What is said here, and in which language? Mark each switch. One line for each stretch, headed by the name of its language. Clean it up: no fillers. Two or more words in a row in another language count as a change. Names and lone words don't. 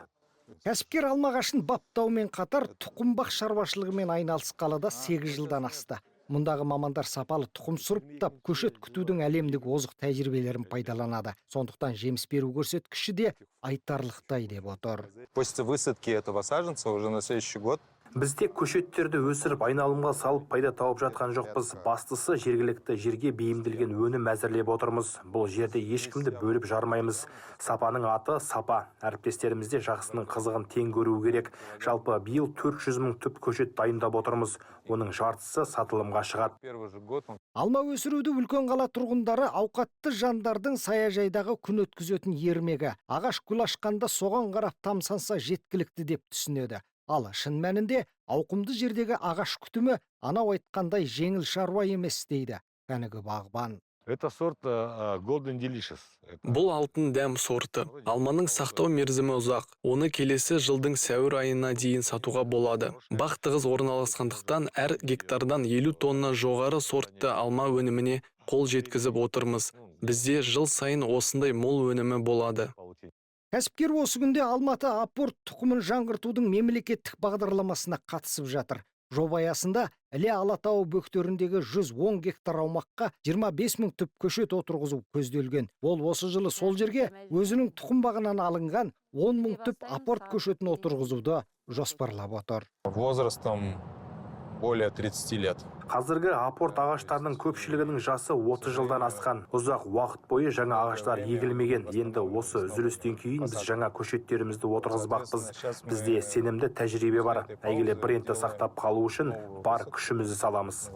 Kazakh: Кәсіпкер алма ағашын баптаумен қатар тұқымбақ шаруашылығымен айналысқалы да 8 жылдан асты. Мұндағы мамандар сапалы тұқым сұрыптап, көшет күтудің әлемдік озық тәжірибелерін пайдаланады. Сондықтан жеміс беру көрсеткіші де айтарлықтай деп отыр.
Russian: После высадки этого саженца уже на следующий год
Kazakh: Біз тек көшеттерді өсіріп айналымға салып пайда тауып жатқан жоқпыз. Бастысы жергілікті жерге бейімделген өнім әзірлеп отырмыз. Бұл жерде ешкімді бөліп жармаймыз. Сапаның аты сапа. Әріптестерімізде жақсының қызығын тең көру керек. Жалпы биыл 400 мың түп көшет дайындап отырмыз. Оның жартысы сатылымға шығады. Алма өсіруді үлкен қала тұрғындары ауқатты жандардың саяжайдағы күн өткізетін ермегі. Ағаш гүл ашқанда соған қарап тамсанса жеткілікті деп түсінеді. Ал шын мәнінде ауқымды жердегі ағаш күтімі анау айтқандай жеңіл шаруа емес дейді кәнігі бағбан.
Russian: Это сорт Golden Delicious.
Kazakh: Бұл алтын дәм сорты. Алманың сақтау мерзімі ұзақ. Оны келесі жылдың сәуір айына дейін сатуға болады. Бақ тығыз орналасқандықтан әр гектардан 50 тонна жоғары сортты алма өніміне қол жеткізіп отырмыз. Бізде жыл сайын осындай мол өнімі болады. Кәсіпкер осы күнде Алматы апорт тұқымын жаңғыртудың мемлекеттік бағдарламасына қатысып жатыр. Жоба аясында Іле Алатау бөктеріндегі 110 гектар аумаққа 25 мың түп көшет отырғызу көзделген. Ол осы жылы сол жерге өзінің тұқымбағынан алынған 10 мың түп апорт көшетін отырғызуды жоспарлап отыр.
Russian: Возрастом более 30 лет.
Kazakh: Қазіргі апорт ағаштарының көпшілігінің жасы 30 жылдан асқан. Ұзақ уақыт бойы жаңа ағаштар егілмеген. Енді осы үзілістен кейін біз жаңа көшеттерімізді отырғызбақпыз. Бізде сенімді тәжірибе бар. Әйгілі брендті сақтап қалу үшін бар күшімізді саламыз.